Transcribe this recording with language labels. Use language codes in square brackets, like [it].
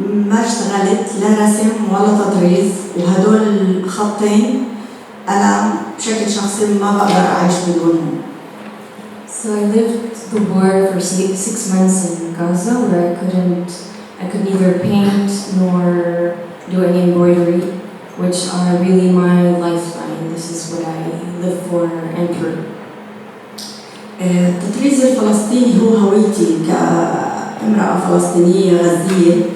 [ar] ما اشتغلت لا رسم ولا تطريز وهدول الخطين أنا بشكل شخصي ما بقدر أعيش بدونهم. [en] So I lived the war for 6 months in Gaza where I could neither paint nor do any embroidery, which are really my lifeline. This is what I live for and through. [ar] التطريز الفلسطيني هو هويتي كامرأة فلسطينية غزية.